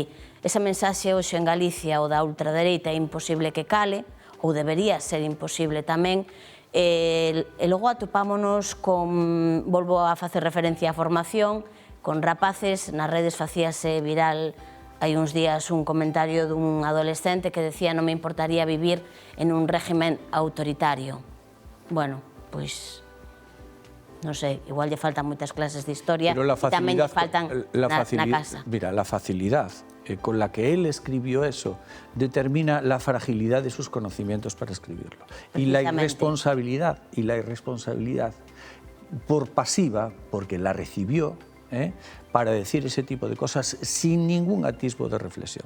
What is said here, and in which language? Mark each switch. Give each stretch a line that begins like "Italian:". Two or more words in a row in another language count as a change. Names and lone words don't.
Galician: Esa mensaxe hoxe en Galicia o da ultradereita é imposible que cale, ou debería ser imposible tamén, e logo atopámonos con, volvo a facer referencia á formación, con rapaces, nas redes facíase viral hai uns días un comentario dun adolescente que decía non me importaría vivir en un régimen autoritario. Bueno, pois, non sei, igual lle faltan moitas clases de historia e tamén lle faltan na casa.
Spanish: Mira, la facilidad con la que él escribió eso determina la fragilidad de sus conocimientos para escribirlo. Y la irresponsabilidad por pasiva, porque la recibió, para decir ese tipo de cosas sin ningún atisbo de reflexión.